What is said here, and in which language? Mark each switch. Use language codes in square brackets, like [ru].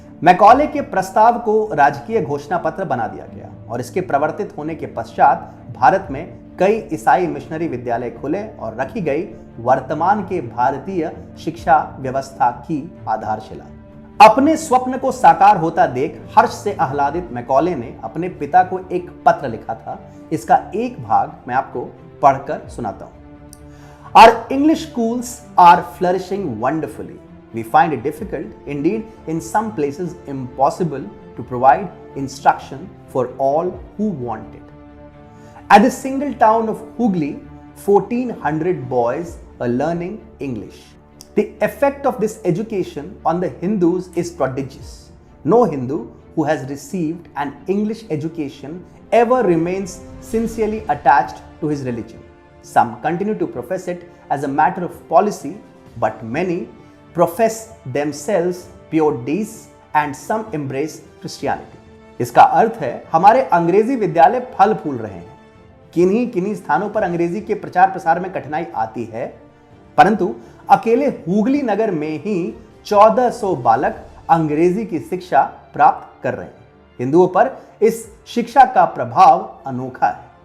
[hi] Macaulay के प्रस्ताव को राजकीय घोषणा पत्र बना दिया गया और इसके प्रवर्तित होने के पश्चात भारत में कई ईसाई मिशनरी विद्यालय खुले और रखी गई वर्तमान के भारतीय शिक्षा व्यवस्था की आधारशिला। अपने स्वप्न को साकार होता देख हर्ष से आह्लादित मैकॉले ने अपने पिता को एक पत्र लिखा था। इसका एक भाग मैं आपको पढ़कर सुनाता हूं। [en] Our English schools are flourishing wonderfully. We find it difficult, indeed in some places impossible, to provide instruction for all who want it. At the single town of Hooghly, 1400 boys are learning English. The effect of this education on the Hindus is prodigious. No Hindu who has received an English education ever remains sincerely attached to his religion. Some continue to profess it as a matter of policy, but many profess themselves pure deists and some embrace Christianity. [hi] इसका अर्थ है हमारे अंग्रेजी विद्यालय फल फूल रहे हैं। किन्हीं स्थानों पर अंग्रेजी के प्रचार प्रसार में कठिनाई आती है, परंतु अकेले हुगली नगर में ही 1400 बालक अंग्रेजी की शिक्षा प्राप्त कर रहे हैं। हिंदुओं पर इस शिक्षा का प्रभाव अनोखा है।